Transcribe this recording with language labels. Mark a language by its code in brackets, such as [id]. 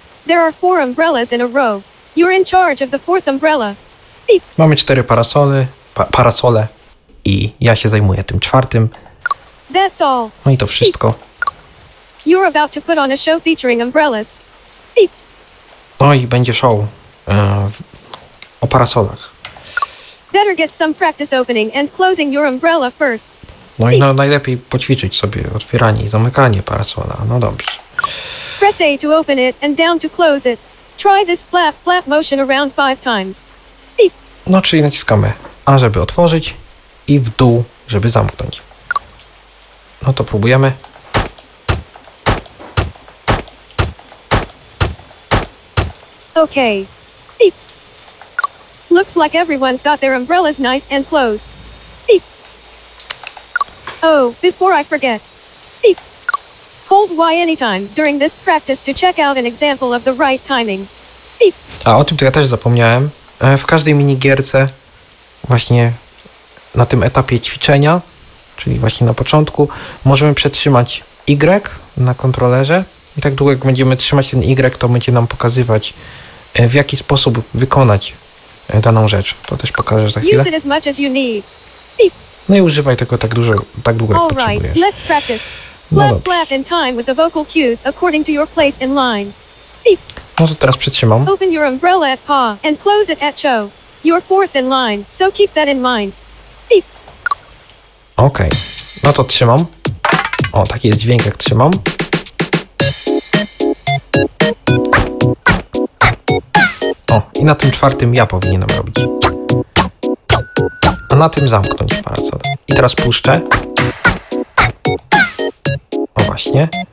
[en] There are four umbrellas in a row. You're in charge of the fourth umbrella. Beep. [pl] Mamy cztery parasole, parasole i ja się zajmuję tym czwartym. [en] That's all. [pl] No i to wszystko. Beep. [en] You're about to put on a show featuring umbrellas. [pl] No i będzie show o parasolach. [en] Better get some practice opening and closing your umbrella first. [pl] No i no, najlepiej poćwiczyć sobie otwieranie i zamykanie parasola. No dobrze. [en] Press A to open it and down to close it. Try this flap motion around 5 times. Beep. [pl] No czyli naciskamy A, żeby otworzyć i w dół, żeby zamknąć. No to próbujemy. [en] Okay. Beep. Looks like everyone's got their umbrellas nice and closed. Beep. Oh, before I forget. Beep. Hold Y anytime during this practice to check out an example of the right timing. Beep. [pl] A o tym to ja też zapomniałem. W każdej mini gierce właśnie na tym etapie ćwiczenia, czyli właśnie na początku, możemy przetrzymać Y na kontrolerze i tak długo jak będziemy trzymać ten Y, to będzie nam pokazywać w jaki sposób wykonać daną rzecz. To też pokażę za chwilę. [en] Use it as much as you need. [pl] No i używaj tego tak dużo, tak długo jak potrzebujesz. [en] Alright, let's practice. Flap in time with the vocal cues according to your place in line. [pl] No to teraz przytrzymam. [en] Open your umbrella at pa and close it at cho. You're fourth in line, so keep that in mind. [pl] Okej, no to trzymam. O, taki jest dźwięk jak trzymam. I na tym czwartym ja powinienem robić. A na tym zamknąć parasol. I teraz puszczę. O właśnie.